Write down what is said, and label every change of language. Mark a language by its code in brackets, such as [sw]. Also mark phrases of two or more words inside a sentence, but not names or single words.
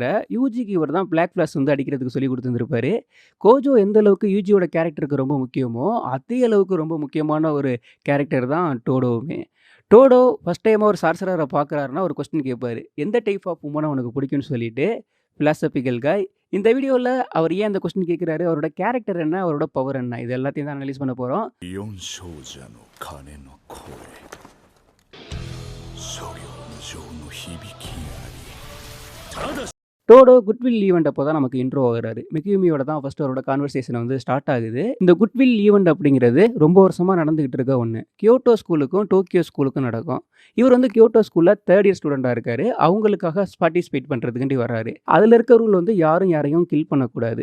[ta] யூஜிக்கு இவர் தான் பிளாக் ஃபிளாஷ் வந்து அடிக்கிறதுக்கு சொல்லிக் குடுத்துருந்திருப்பாரு. கோஜோ எந்த அளவுக்கு யூஜியோட கேரக்டருக்கு ரொம்ப முக்கியமோ, அதே அளவுக்கு ரொம்ப முக்கியமான ஒரு கேரக்டர் தான் டோடோவுமே. டோடோ ஃபர்ஸ்ட் டைமா ஒரு சார்சரர பார்க்குறாருன்னா, ஒரு கொஸ்டின் கேட்பாரு. எந்த [en] type of woman [ta] உனக்கு பிடிக்கும்னு சொல்லிட்டு, [en] philosophical guy. [ta] இந்த வீடியோல அவர் ஏன் அந்த கொஸ்டின் கேட்குறாரு? அவரோட கேரக்டர் என்ன? அவரோட பவர் என்ன? இது எல்லாத்தையும் தான் அனலைஸ் பண்ண போறோம். [ja] 4 少女の鐘の声諸行無常の響きありただし [ta] டோடோ குட்வில் ஈவெண்ட் அப்போ தான் நமக்கு இன்ட்ரோ ஆகுறாரு. மிகியூமியோட தான் ஃபர்ஸ்ட் அவரோட கான்வர்சேஷன் வந்து ஸ்டார்ட் ஆகுது. இந்த குட்வில் ஈவெண்ட் அப்படிங்கிறது ரொம்ப வருஷமா நடந்துகிட்டு இருக்க ஒண்ணு. கியோட்டோ ஸ்கூலுக்கும், டோக்கியோ ஸ்கூலுக்கும் நடக்கும். இவர் வந்து கியோட்டோ ஸ்கூல்ல [en] 3rd year [ta] ஸ்டூடெண்ட்டா இருக்காரு. அவங்களுக்காக பார்ட்டிசிபேட் பண்றதுக்குண்டி வர்றாரு. அதுல இருக்க ரூல் வந்து யாரும் யாரையும் கில் பண்ணக்கூடாது.